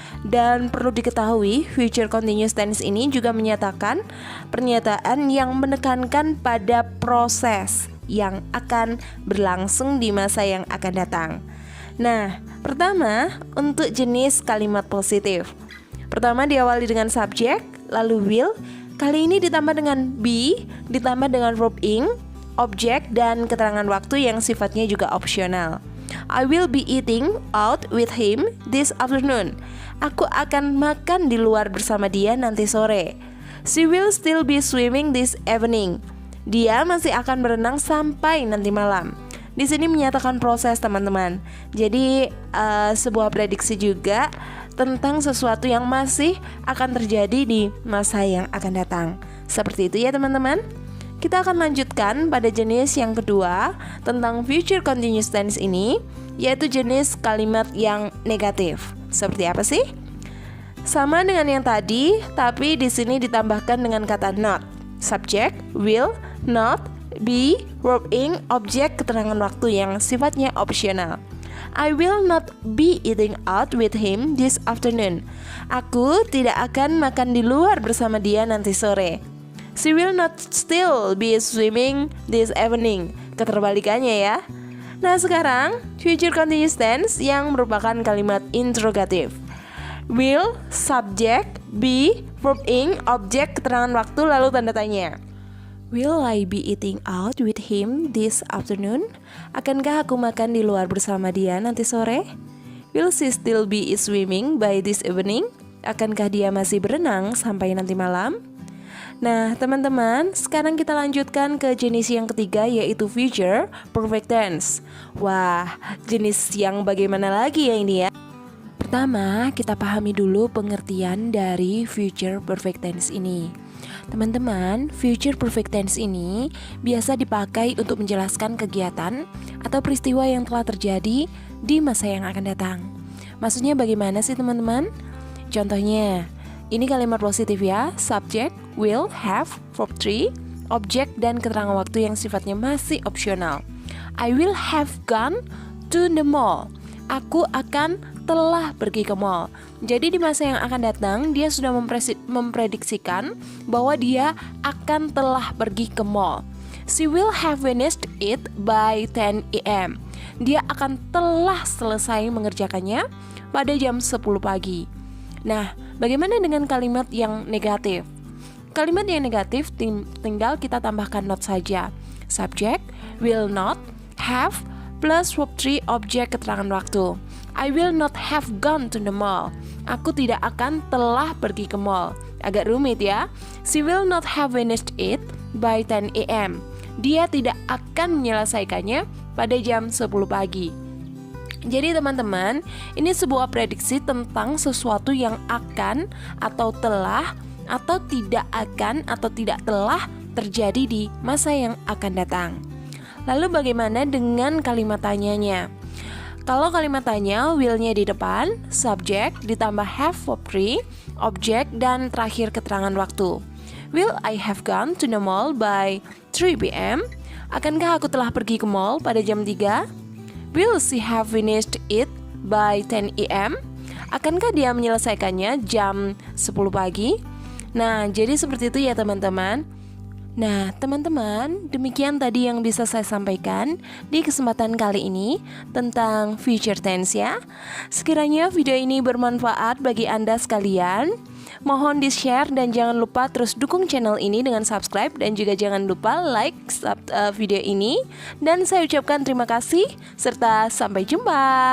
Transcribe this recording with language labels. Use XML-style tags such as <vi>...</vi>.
<id>Dan perlu diketahui, future continuous tense ini juga menyatakan pernyataan yang menekankan pada proses yang akan berlangsung di masa yang akan datang. Nah, pertama untuk jenis kalimat positif. Pertama diawali dengan subjek, lalu will. Kali ini ditambah dengan be, ditambah dengan verb ing, objek, dan keterangan waktu yang sifatnya juga opsional.</id> <en>I will be eating out with him this afternoon.</en> <id>Aku akan makan di luar bersama dia nanti sore.</id> <en>She will still be swimming this evening.</en> <id>Dia masih akan berenang sampai nanti malam. Di sini menyatakan proses teman-teman. Jadi sebuah prediksi juga tentang sesuatu yang masih akan terjadi di masa yang akan datang. Seperti itu ya teman-teman. Kita akan lanjutkan pada jenis yang kedua tentang future continuous tense ini, yaitu jenis kalimat yang negatif. Seperti apa sih? Sama dengan yang tadi, tapi di sini ditambahkan dengan kata not. Subject, will, not, be, verb ing, objek, keterangan waktu yang sifatnya opsional.</id> <en>I will not be eating out with him this afternoon.</en> <id>Aku tidak akan makan di luar bersama dia nanti sore.</id> <en>She will not still be swimming this evening.</en> <id>Keterbalikannya ya. Nah sekarang future continuous tense yang merupakan kalimat interrogatif. Will, subject, be, verb ing, objek, keterangan waktu, lalu tanda tanya.</id> <en>Will I be eating out with him this afternoon?</en> <id>Akankah aku makan di luar bersama dia nanti sore?</id> <en>Will she still be swimming by this evening?</en> <id>Akankah dia masih berenang sampai nanti malam? Nah teman-teman, sekarang kita lanjutkan ke jenis yang ketiga, yaitu future perfect tense. Wah, jenis yang bagaimana lagi ya ini ya? Pertama, kita pahami dulu pengertian dari future perfect tense ini. Teman-teman, future perfect tense ini biasa dipakai untuk menjelaskan kegiatan atau peristiwa yang telah terjadi di masa yang akan datang. Maksudnya bagaimana sih teman-teman? Contohnya, ini kalimat positif ya, subject, will, have, verb 3, objek, dan keterangan waktu yang sifatnya masih opsional.</id> <en>I will have gone to the mall.</en> <id>Aku akan telah pergi ke mall. Jadi di masa yang akan datang, dia sudah memprediksikan bahwa dia akan telah pergi ke mall.</id> <en>She will have finished it by 10 a.m.</en> <id>Dia akan telah selesai mengerjakannya pada jam 10 pagi. Nah, bagaimana dengan kalimat yang negatif? Kalimat yang negatif tinggal kita tambahkan not saja. Subject, will not, have, plus verb 3, objek, keterangan waktu.</id> <en>I will not have gone to the mall.</en> <id>Aku tidak akan telah pergi ke mall. Agak rumit ya.</id> <en>She will not have finished it by 10 a.m.</en> <id>Dia tidak akan menyelesaikannya pada jam 10 pagi. Jadi teman-teman, ini sebuah prediksi tentang sesuatu yang akan atau telah atau tidak akan atau tidak telah terjadi di masa yang akan datang. Lalu bagaimana dengan kalimat tanyanya? Kalau kalimat tanya, will-nya di depan, subjek, ditambah have verb 3, objek, dan terakhir keterangan waktu.</id> <en>Will I have gone to the mall by 3 p.m.?</en> <id>Akankah aku telah pergi ke mall pada jam 3?</id> <en>Will she have finished it by 10 a.m.?</en> <id>Akankah dia menyelesaikannya jam 10 pagi? Nah, jadi seperti itu ya teman-teman. Nah, teman-teman, demikian tadi yang bisa saya sampaikan di kesempatan kali ini tentang future tense ya. Sekiranya video ini bermanfaat bagi Anda sekalian, mohon di-share dan jangan lupa terus dukung channel ini dengan subscribe dan juga jangan lupa like video ini. Dan saya ucapkan terima kasih serta sampai jumpa.</id>